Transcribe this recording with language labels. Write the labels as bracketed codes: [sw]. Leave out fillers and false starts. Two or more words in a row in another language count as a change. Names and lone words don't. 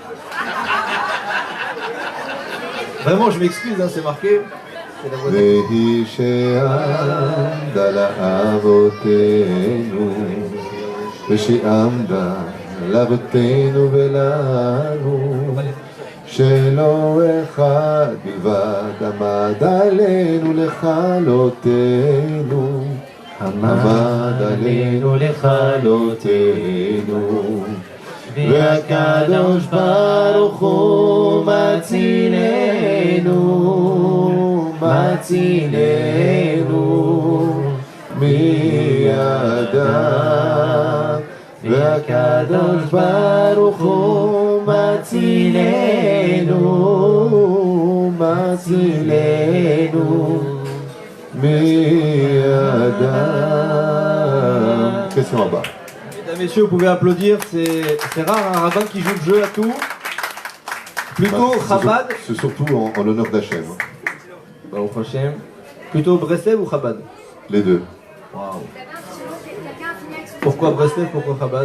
[fr] Vraiment, je m'excuse, hein, c'est marqué. C'est la boîte à questions. [he] שלא אחד בלבד עמד עלינו לכלותנו, עמד עלינו לכלותנו, והקדוש ברוך הוא מצילנו, מצילנו מידם, והקדוש ברוך הוא מצילנו, מצילנו מידם. [fr] Question là-bas. Mesdames, messieurs, vous pouvez applaudir, c'est rare un rabbin qui joue le jeu à tout. Plutôt Chabad. C'est surtout en l'honneur d'Hachem. [he] ברוך השם. [fr] Plutôt Breslev ou Chabad? Les deux. Waouh. Pourquoi Breslev, pourquoi Chabad?